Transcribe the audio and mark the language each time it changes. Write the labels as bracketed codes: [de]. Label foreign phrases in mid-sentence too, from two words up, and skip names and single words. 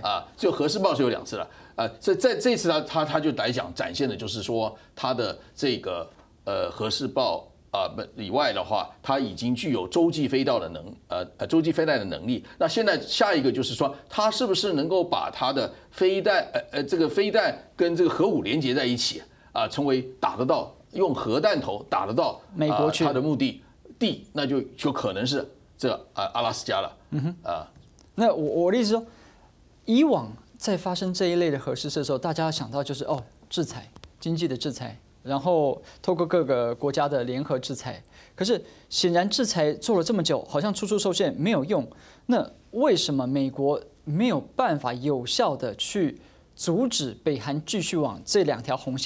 [zh] 就核試爆是有2次了在這次他就來講展現的就是說他的這個核試爆以外的話，它已經具有洲際飛彈的能力。那現在下一個就是說，它是不是能夠把它的飛彈這個飛彈跟這個核武連接在一起成為打得到用核彈頭打得到美國去它的目的地，那就可能是這阿拉斯加了。那我的意思說，以往在發生這一類的核試射的時候，大家想到就是制裁，經濟的制裁。然後透過各個國家的聯合制裁，可是顯然制裁做了這麼久，好像處處受限，沒有用。那為什麼美國沒有辦法有效的去阻止北韓繼續往這2條紅線？